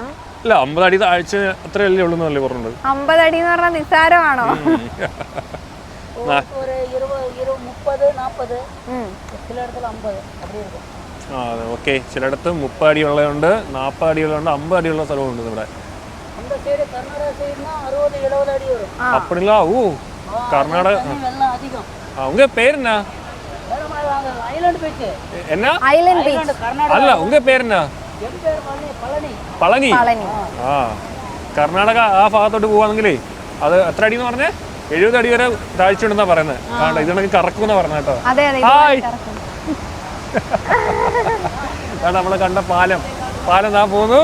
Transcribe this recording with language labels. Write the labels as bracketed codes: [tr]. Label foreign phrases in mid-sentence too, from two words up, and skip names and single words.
[ml] 50 അടി താഴ്ച അത്രയല്ലേ ഉള്ളൂ എന്നല്ലേ പറഞ്ഞത്? 50 അടി എന്ന് പറഞ്ഞാൽ നിസ്സാരമാണോ? ഓക്കെ, ചിലയിടത്ത് 30 അടി ഉള്ളതുണ്ട്, 40 അടി ഉള്ളതുണ്ട്, 50 അടിയുള്ള സ്ഥലമുണ്ട് ഇവിടെ. [ta] அப்படிங்களா? ஓ கர்நாடகா. உங்க பேர் என்ன? என்ன ஐலண்ட் பீச். அல்ல, உங்க பேர் என்ன? [ml] പളനി. ആ കർണാടക ആ ഭാഗത്തോട്ട് പോവാണെങ്കിലേ അത് എത്ര അടി എന്ന് പറഞ്ഞേ? 70 അടി വരെ താഴ്ച ഉണ്ടെന്നാ പറയുന്നത്. കാണണ്ട, ഇതാണെങ്കിൽ കറക്കുമെന്നാ പറഞ്ഞ കേട്ടോ. ഹായ്. നമ്മള് കണ്ട പാലം താ പോകുന്നു.